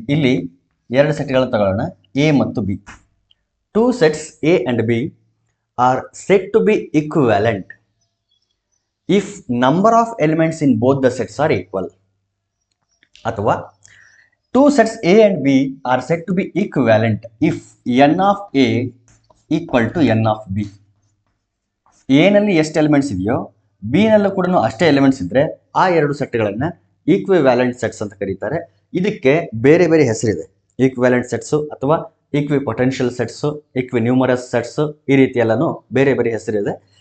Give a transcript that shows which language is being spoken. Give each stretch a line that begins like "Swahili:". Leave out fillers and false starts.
Kannada: Illi ಎರಡು ಸೆಟ್ಗಳನ್ನು ತಗೊಳ್ಳೋಣ, A ಮತ್ತು B.
English: Two sets A and B are said to be equivalent if number of elements in both the sets are equal. ಅಥವಾ two sets A and B are said to be equivalent if n of A equal to n of B.
Kannada: ಎನಲ್ಲಿ ಎಷ್ಟು elements ಇದೆಯೋ ಬಿನಲ್ಲೂ ಕೂಡ ಅಷ್ಟೇ elements ಇದ್ದರೆ ಆ ಎರಡು ಸೆಟ್ಗಳನ್ನು equivalent sets ಅಂತ ಕರೀತಾರೆ. ಇದಕ್ಕೆ ಬೇರೆ ಬೇರೆ ಹೆಸರಿದೆ. ಈಕ್ವಿವ್ಯಾಲೆಂಟ್ ಸೆಟ್ಸು ಅಥವಾ ಈಕ್ವಿ ಪೊಟೆನ್ಷಿಯಲ್ ಸೆಟ್ಸು, ಈಕ್ವಿ ನ್ಯೂಮರಸ್ ಸೆಟ್ಸು, ಈ ರೀತಿ ಎಲ್ಲನೂ ಬೇರೆ ಬೇರೆ ಹೆಸರಿದೆ.